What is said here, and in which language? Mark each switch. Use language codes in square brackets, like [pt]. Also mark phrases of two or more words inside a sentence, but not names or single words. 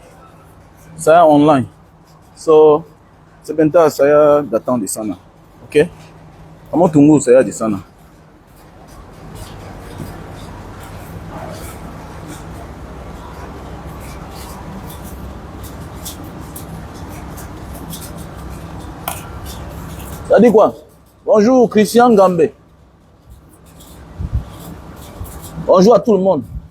[id] Saya online. So, sebentar saya datang di sana. Oke? Kamu tunggu saya di sana. [fr] Ça dit quoi? Bonjour, Christian Gambé. Bonjour à tout le monde.